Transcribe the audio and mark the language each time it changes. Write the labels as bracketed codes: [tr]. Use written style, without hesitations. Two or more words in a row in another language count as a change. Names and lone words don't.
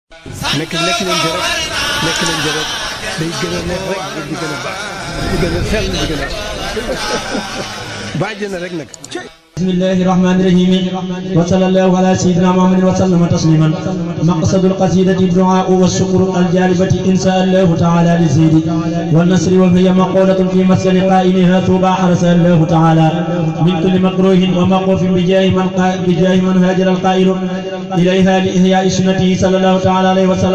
[wo] nekk leen ci rek nekk leen ci rek day gën a neex rek di gën a baax di gën a sell di gën a baax na rek nag. [ar] بسم الله الرحمن الرحيم وصلى الله على سيدنا محمد وسلم تسليما. مقصد القصيدة الدعاء والشكر الجالبة إن شاء الله تعالى للزيد والنصر وهي مقولة في مسكن قائلها توبى حرس الله تعالى من كل مكروه وموقوف بجاه من هاجر القائل إليها لإحياء سنته صلى الله تعالى عليه وسلم.